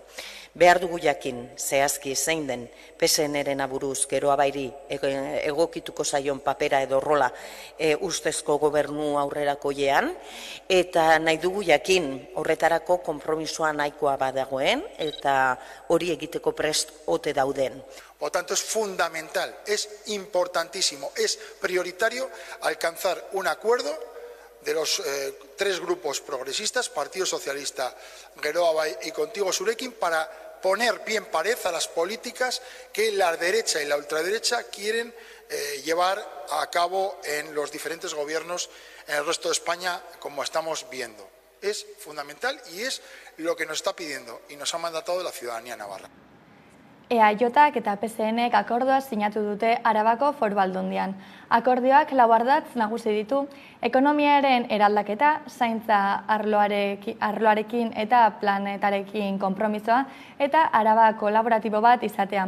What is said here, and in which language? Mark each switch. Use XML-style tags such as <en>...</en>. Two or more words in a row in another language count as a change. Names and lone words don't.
<eu>Behar dugu jakin zehazki zein den PSNren aburuz Geroa Bairi egokituko zaion papera edo rola ustezko gobernu aurrerakoiean, eta nahi dugu jakin horretarako konpromisoa nahikoa badagoen eta hori egiteko prest ote dauden.</eu> <es>Por lo tanto, es fundamental, es importantísimo, es prioritario alcanzar un acuerdo de los tres grupos progresistas, Partido Socialista, Geroa Bai y Contigo Zurekin, para poner pie en pared a las políticas que la derecha y la ultraderecha quieren llevar a cabo en los diferentes gobiernos en el resto de España, como estamos viendo. Es fundamental y es lo que nos está pidiendo y nos ha mandatado la ciudadanía navarra.</es> <eu>EAJak eta PSNek akordioa sinatu dute Arabako Foru Aldundian. Akordioak lau ardatz nagusi ditu, ekonomiaren eraldaketa, zaintza arloarekin eta planetarekin konpromisoa eta Araba kolaboratibo bat izatea.</eu>